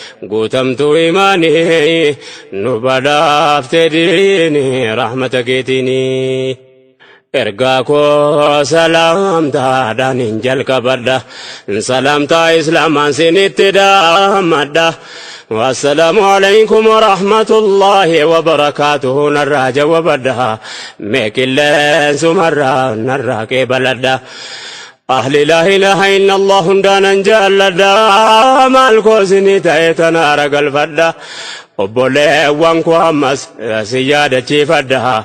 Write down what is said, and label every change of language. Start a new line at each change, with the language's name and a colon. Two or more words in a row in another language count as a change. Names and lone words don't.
Oromo: Guutamtuu imaanii nu badhaafte diini rahmata keetiini. Ergaa koo salaamtaadhaan hin jalqabadha. Salaamtaa Islaamaan sinitti dhaammadha.
Arabic: والسلام عليكم ورحمة الله وبركاته.
Oromo: Narraa jawabadha. Mee qilleensumarraa narraa qeebaladha.
Arabic: أهل لا إله إلا الله
Oromo: hundaanan jaalladha. Maal koo sinii ta'e tanaara galfadha. Obboleewwan koo ammas si yaadachiifadha.